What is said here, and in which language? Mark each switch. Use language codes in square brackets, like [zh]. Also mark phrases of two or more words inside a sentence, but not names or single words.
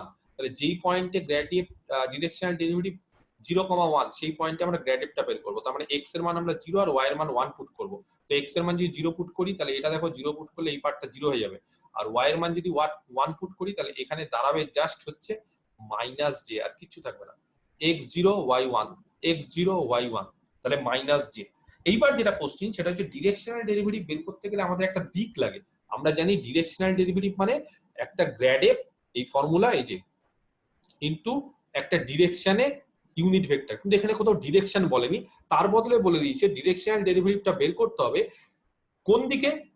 [bn] তাহলে যেই পয়েন্টে [en] grad f directional derivative [bn] 0,1 সেই পয়েন্টে আমরা [en] grad f [bn] বের করব। তার মানে এক্স এর মান আমরা 0 আর ওয়াই এর মান 1 পুট করব। তো এক্স এর মান যদি 0 পুট করি তাহলে এটা দেখো 0 পুট করলে এই পার্টটা 0 হয়ে যাবে, আর ওয়াই এর মান যদি 1 পুট করি তাহলে এখানে দাঁড়াবে জাস্ট হচ্ছে [en] minus j, [bn] আর কিছু থাকবে না। [en] x0 y1 x0 y1, [bn] তাহলে [en] minus j. [bn] এইবার যেটা কোশ্চেন সেটা হচ্ছে [en] directional derivative [bn] বের করতে গেলে আমাদের একটা দিক লাগে। আমরা জানি [en] directional derivative [bn] মানে একটা [en] grad f, [bn] এই ফর্মুলা এই যে, ইনটু একটা ডিরেকশনে [en] unit vector, [bn] কিন্তু এখানে কোথাও ডিরেকশন বলেনি, তার বদলে বলে দিয়েছে [en] directional derivative [bn] বের করতে হবে কোন দিকে?